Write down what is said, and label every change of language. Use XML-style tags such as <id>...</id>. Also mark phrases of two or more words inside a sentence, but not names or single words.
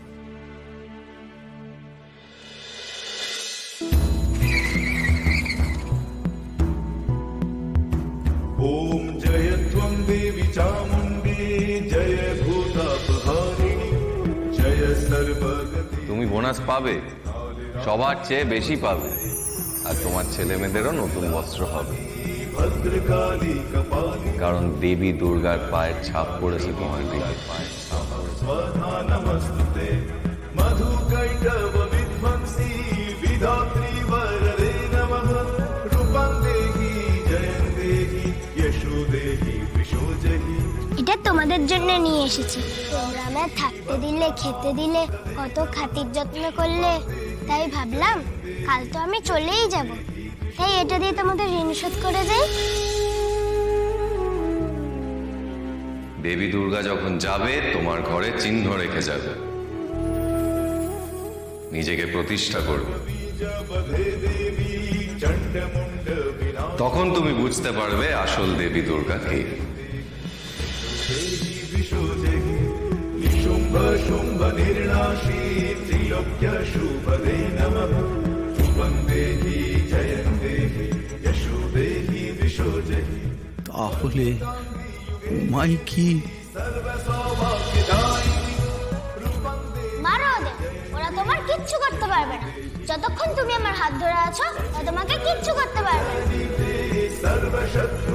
<sa>ओम जय त्वं देवी चामुण्डी जय भूतापहारिणी जय सर्वगति।</sa> <bn>তুমি বোনাস পাবে, সবার চেয়ে বেশি পাবে, আর তোমার ছেলে মেয়েদেরও নতুন বস্ত্র হবে,</bn> <sa>भद्रकाली कपाली</sa> <bn>কারণ দেবী দুর্গার পায়ের ছাপ পড়েছে তোমার দিকে।</bn> <sa>स्वधा नमस्तुते मधुकैटभ विध्वंसी विधात्री वरदे नमः रूपं देहि जयं देहि यशो देहि विशो जहि।</sa> <bn>এটা তোমাদের জন্য নিয়ে এসেছি। তোমরা আমায় থাকতে দিলে, খেতে দিলে, কত খাতির যত্ন করলে, তাই ভাবলাম কাল তো আমি চলেই যাব, তাই এটা দিয়ে তোমাদের ঋণ শোধ করে যাই। দেবী দুর্গা যখন যাবে তোমার ঘরে চিহ্ন রেখে যাবে, নিজেকে প্রতিষ্ঠা করবে।</bn> <sa>बधे देवी चण्डमुण्ड विनाशिनी</sa> <bn>তখন তুমি বুঝতে পারবে আসল দেবী দুর্গা কে।</bn> <sa>विशो जहि निशुम्भ शुम्भ निर्नाशी त्रिलोक्य शुभदे नमः रूपं देहि जयं देहि यशो देहि विशो जहि।</sa> <bn>তাহলে উমাই কি? মারো ওদের, ওরা তোমার কিচ্ছু করতে পারবে না। যতক্ষণ তুমি আমার হাত ধরে আছো ওরা তোমাকে কিচ্ছু করতে পারবে না।</bn>